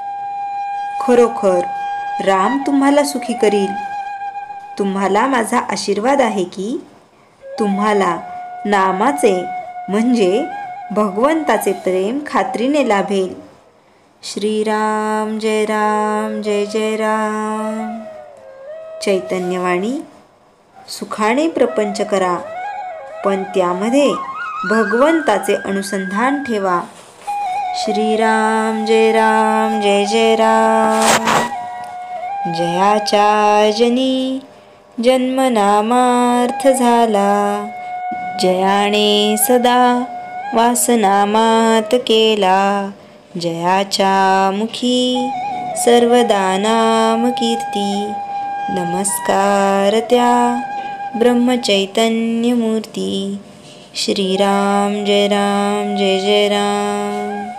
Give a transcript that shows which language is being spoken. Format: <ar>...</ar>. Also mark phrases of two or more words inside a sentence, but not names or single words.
<mr>खरोखर राम तुम्हाला सुखी करील। तुम्हाला माझा आशीर्वाद आहे की तुम्हाला नामाचे म्हणजे भगवंताचे प्रेम खात्रीने लाभेल। श्रीराम जय राम जय जय राम। चैतन्यवाणी सुखाने प्रपंच करा, पण त्यामध्ये भगवंताचे अनुसंधान ठेवा। श्रीराम जय जय राम। जयाच्या जनी जन्मनामार्थ झाला, जयाने सदा वासनामात केला। जयाच्या मुखी सर्वदा नाम कीर्ती, नमस्कार त्या ब्रह्मचैतन्य मूर्ती। श्रीराम जय राम जय जय राम।</mr>